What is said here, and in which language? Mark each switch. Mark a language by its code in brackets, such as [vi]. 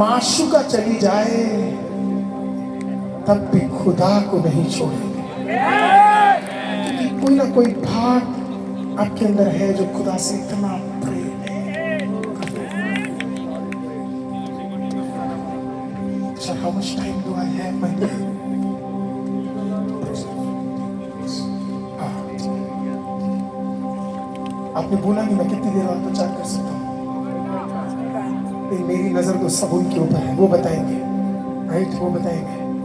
[hi] माशूका चली जाए तब भी खुदा को नहीं छोड़ेंगे, क्योंकि कोई ना कोई भाग आपके अंदर है जो खुदा से इतना प्रेम है। [en] So how much time do I have, my dear? [hi] आपने बोला नहीं मैं कितनी देर और प्रचार कर सकता हूँ। मेरी नजर तो सब उनके ऊपर है, वो बताएंगे, राइट? वो बताएंगे।